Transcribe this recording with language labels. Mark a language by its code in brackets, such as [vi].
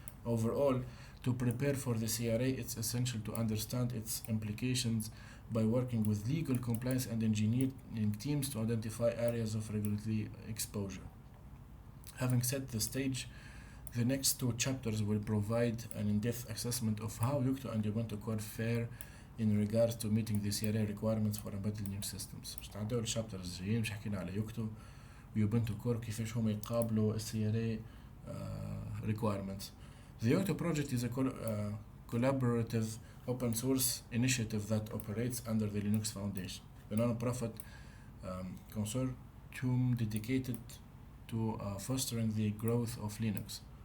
[en] Overall, to prepare for the CRA, it's essential to understand its implications by working with legal compliance and engineering teams to identify areas of regulatory exposure. Having set the stage, the next two chapters will provide an in-depth assessment of how Yocto and Ubuntu core fare in regards to meeting the CRA requirements for embedded Linux systems. [ar] باش تعدوا الشابترز الجايين باش حكينا على يوكتو ويوبنتو كور كيفاش هم يقابلوا CRA requirements. [en] The Yocto project is a collaborative open source initiative that operates under the Linux Foundation, a non-profit consortium dedicated to fostering the growth of Linux.